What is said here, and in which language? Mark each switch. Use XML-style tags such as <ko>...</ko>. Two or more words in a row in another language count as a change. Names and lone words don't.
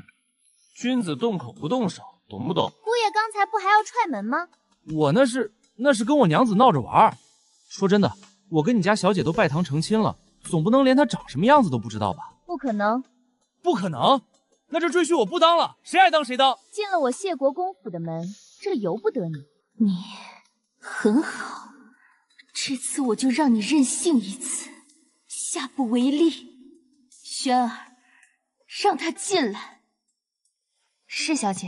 <zh>君子動口不動手，懂不懂？姑爺剛才不還要踹門嗎？我那是跟我娘子鬧着玩。說真的，我跟你家小姐都拜堂成親了，總不能連她長什麼樣子都不知道吧？不可能，不可能！那這赘婿我不當了，誰愛當誰當。進了我謝國公府的門，這由不得你。你很好，這次我就讓你任性一次，下不為例。軒兒，讓他進來。是小姐。</zh>